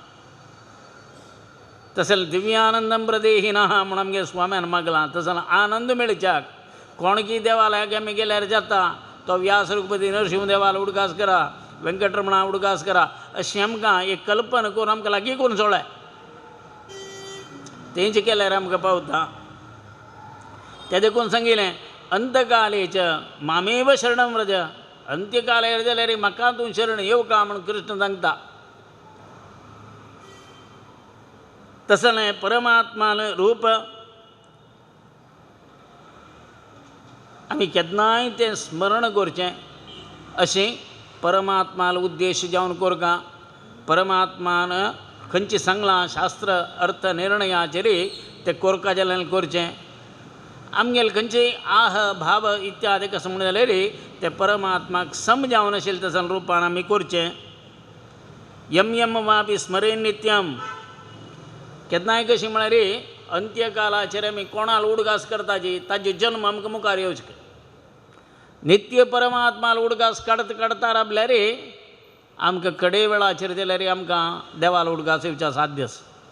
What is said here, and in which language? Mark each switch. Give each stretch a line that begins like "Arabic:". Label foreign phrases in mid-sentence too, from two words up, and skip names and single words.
Konkani: तसले
Sanskrit: दिव्यानंदम प्रदेहिनः
Konkani: म्हणून आमगे स्वाम्यान मागलां तसले आनंद मेळच्याक कोणकी देवालयाक आमी गेल्यार जाता तो व्यास रघुपती नरसिंह देवाला उडकास करा वेंकटरमणा उडकास करा अशी आमकां एक कल्पना करून आमकां लागीं करून सोडाय तेंच केल्यार आमकां पावता ते देखून सांगिल्लें
Sanskrit: अंतकालेच मामेव शरणं व्रज
Konkani: अंत्यकालेर जाल्यार म्हाका तूं शरण येवका म्हणून कृष्ण सांगता तसलें परमात्मान रूप आमी केन्नाय तें स्मरण करचें अशें परमात्माला उद्देश जावन कोरका परमात्मान खंयचें सांगलां शास्त्र अर्थ निर्णयाचेर तें कोरका जाल्यार करचें आमगेले खंयचेय आह भाव इत्यादी कसं म्हणून जाल्यार तें परमात्माक सम जावन आशिल्लें तसलें रुपान आमी करचें
Sanskrit: यम यम वापी स्मरेन नित्यम
Konkani: केन्नाय कशी म्हळ्यार अंत्यकालाचेर आमी कोणाल उडगास करताची ताजो जल्म आमकां मुखार येवचो नित्य परमात्माला उडगास काडता राबल्यार आमकां कडे वेळाचेर जाल्यार आमकां देवाला उडगास येवच्या साध्य आसा